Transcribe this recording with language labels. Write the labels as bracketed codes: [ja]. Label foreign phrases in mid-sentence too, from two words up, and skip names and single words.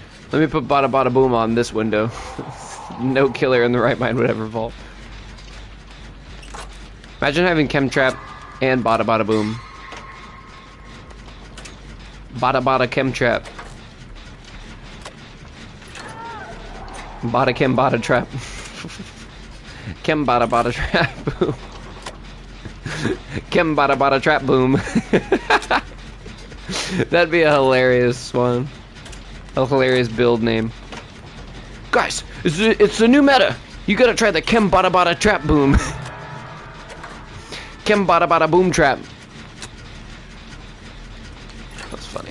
[en] Let me put bada bada boom on this window. No killer in the right mind would ever fall. Imagine having chem trap and bada bada boom. Bada bada chem trap. Bada chem bada trap. Chem bada bada trap boom. Chem bada bada trap boom. That'd be a hilarious one. A hilarious build name. Guys, it's the new meta. You gotta try the Chem Bada Bada Trap Boom. Chem Bada Bada Boom Trap. That's funny.